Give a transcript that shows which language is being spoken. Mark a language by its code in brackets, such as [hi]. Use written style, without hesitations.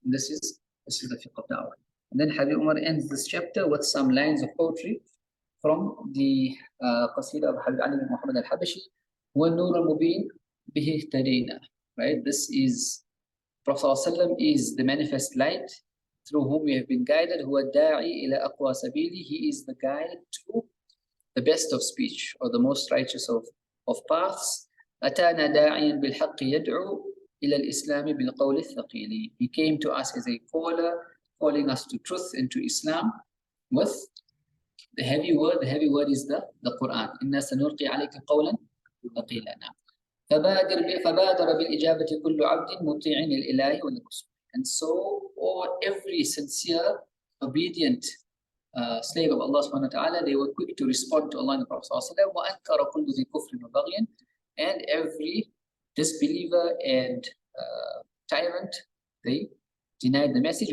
[en] And this is the fiqh of da'wah. And then Habib Umar ends this chapter with some lines of poetry from the qasida of Habib Ali bin Muhammad al-Habashi, [ar] وَالنُّورَ الْمُبِينَ بِهِ اهْتَدَيْنَا. [en] Right? This is, Prophet ﷺ is the manifest light through whom we have been guided. [ar] هُوَ الدَّاعِي إِلَى أَقْوَى سَبِيلِ. [en] He is the guide to the best of speech, or the most righteous of paths. [ar] أتانا داعيا بالحق يدعو إلى الإسلام بالقول الثقيل. [en] He came to us as a caller, calling us to truth and to Islam with the heavy word. The heavy word is the Quran. [ar] إنا سنلقي عليك قولا ثقيلا. فبادر بالإجابة كل عبد مطيع للإله وللرسول. [en] And so, every sincere, obedient slave of Allah subhanahu wa ta'ala, they were quick to respond to Allah and the Prophet sallallahu alaihi wasallam. [ar] وَأَنْكَرَ كُلُّ ذِي كُفْرٍ وَبَغْيٍ. [en] And every disbeliever and tyrant, they denied the message.